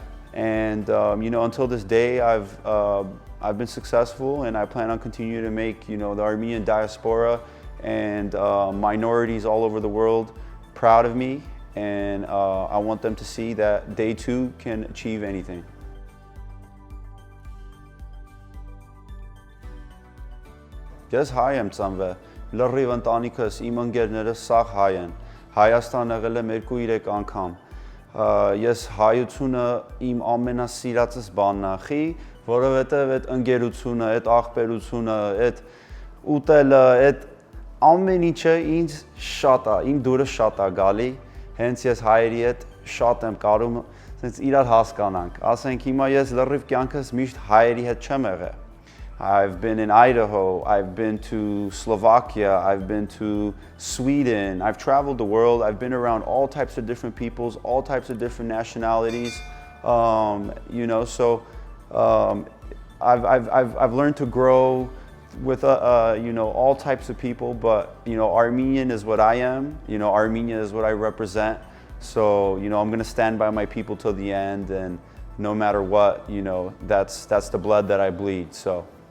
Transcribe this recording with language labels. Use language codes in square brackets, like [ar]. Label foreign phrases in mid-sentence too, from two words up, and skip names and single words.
[en] And you know, until this day, I've been successful, and I plan on continuing to make, you know, the Armenian diaspora and minorities all over the world proud of me, and I want them to see that they too can achieve anything. [hy] Ես հայ եմ ծնվել, լրիվ ընտանիքս, իմ ընկերներս սաղ հայ են։ Հայաստան եղել եմ 2-3 անգամ։ Ես հայությունը իմ ամենասիրածս բանն է, խի, որովհետև այդ ընկերությունը, այդ աղբերությունը, այդ ուտելը, այդ ամեն ինչը ինձ շատ է, իմ դուրս շատ է գալի, հենց ես հայերի հետ շատ եմ կարում, ասենց իրար հասկանանք։ Ասենք հիմա ես լրիվ կյանքս միշտ հայերի հետ չեմ եղել։ [en] I've been in Idaho, I've been to Slovakia, I've been to Sweden, I've traveled the world, I've been around all types of different peoples, all types of different nationalities, you know, so I've learned to grow with you know, all types of people, but you know, Armenian is what I am, you know, Armenia is what I represent, so you know, I'm gonna stand by my people till the end, and no matter what, that's the blood that I bleed. So.